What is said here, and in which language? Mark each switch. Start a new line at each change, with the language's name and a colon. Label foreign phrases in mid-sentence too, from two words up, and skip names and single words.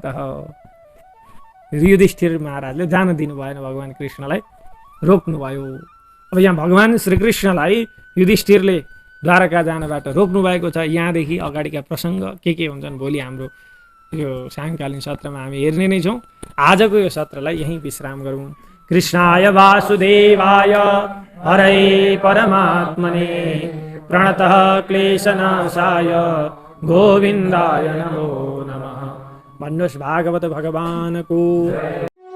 Nepali: युधिष्ठिर महाराजले जान दिनु भएन, भगवान कृष्णलाई रोक्नुभयो। अब यहाँ भगवान श्रीकृष्णलाई युधिष्ठिरले द्वारका जानबाट रोक्नु भएको छ। यहाँदेखि अगाडिका प्रसङ्ग के हुन्छन् भोलि हाम्रो यो सायङ्कालीन सत्रमा हामी हेर्ने नै छौँ। आजको यो सत्रलाई यहीँ विश्राम गरौँ।
Sanskrit: कृष्णाय वासुदेवाय हरै परमात्मने प्रणतः क्लेशनाशाय गोविन्दाय नमो नमः।
Nepali: भन्नुहोस् भागवत भगवानको